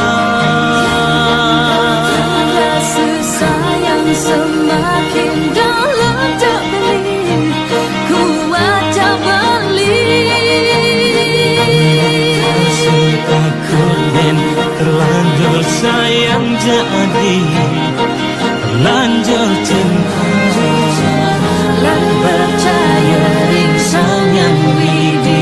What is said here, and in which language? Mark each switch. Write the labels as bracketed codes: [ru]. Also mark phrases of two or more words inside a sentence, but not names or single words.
[id] Rasa sayang semakin dalam [ban] jak beli, [id] kuat [ban] jak beli. [id] Masih takut yang terlanjur sayang jadi, terlanjur cinta. [ban] Lan percaya ring sang yang widi,